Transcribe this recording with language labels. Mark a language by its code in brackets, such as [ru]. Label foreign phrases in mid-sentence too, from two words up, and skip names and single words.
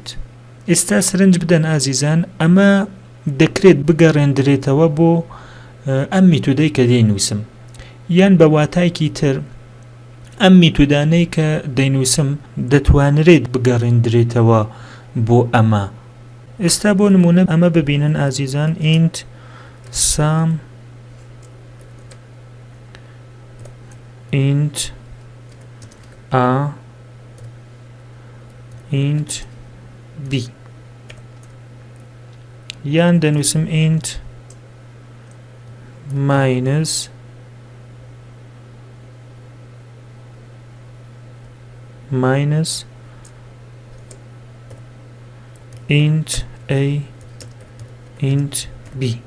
[ckb] ئێستا سرنج بدەن ئازیزان، ئەمە دەکرێت بگەڕێندرێتەوە بۆ ئەم میتودەی کە دەینووسم، یان بە واتایکی تر ئەم میتودانەی کە دەینووسم دەتوانرێت بگەڕێندرێتەوە بۆ ئەمە. ئێستا بۆ نمونە ئەمە ببینن ئازیزان، [en] int sum int a int b، [ckb] یان دەنووسم [en] int minus int a int b،